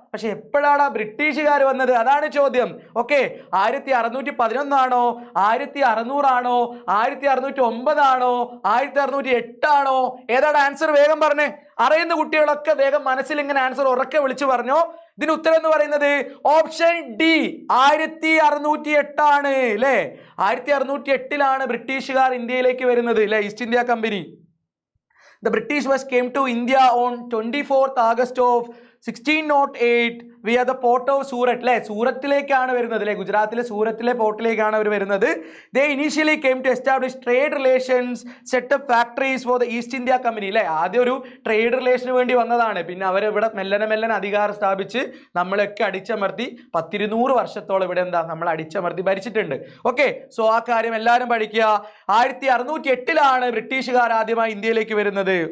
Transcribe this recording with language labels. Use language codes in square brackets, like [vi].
[ml] പക്ഷെ എപ്പോഴാണ് ബ്രിട്ടീഷുകാർ വന്നത്? അതാണ് ചോദ്യം. ഓക്കെ, 1611 ആണോ, 1600 ആണോ, 1609 ആണോ, 1608 ആണോ? ഏതാണ് ആൻസർ? വേഗം പറഞ്ഞേ. അറിയുന്ന കുട്ടികളൊക്കെ വേഗം മനസ്സിൽ ഇങ്ങനെ ആൻസർ ഉറക്കെ വിളിച്ചു പറഞ്ഞോ. ഇതിന് ഉത്തരം എന്ന് പറയുന്നത് ഓപ്ഷൻ ഡി 1608 ആണ് അല്ലേ. 1608 ബ്രിട്ടീഷുകാർ ഇന്ത്യയിലേക്ക് വരുന്നത് അല്ലെ. East India company. [en] The British was came to India on 24th August of 1608 via the port of Surat. [ml] അല്ലേ, സൂറത്തിലേക്കാണ് വരുന്നത് അല്ലേ. ഗുജറാത്തിലെ സൂറത്തിലെ പോർട്ടിലേക്കാണ് അവർ വരുന്നത്. [en] They initially came to establish trade relations, set up factories for the East India Company. [ml] അല്ലേ, ആദ്യം ഒരു trade റിലേഷന് വേണ്ടി വന്നതാണ്. പിന്നെ അവരിവിടെ മെല്ലനെ അധികാരം സ്ഥാപിച്ച് നമ്മളൊക്കെ അടിച്ചമർത്തി 100 വർഷത്തോളം ഇവിടെ നമ്മൾ അടിച്ചമർത്തി ഭരിച്ചിട്ടുണ്ട്. ഓക്കെ, സോ ആ കാര്യം എല്ലാവരും പഠിക്കുക. 1608 ബ്രിട്ടീഷുകാർ ആദ്യമായി ഇന്ത്യയിലേക്ക് വരുന്നത്.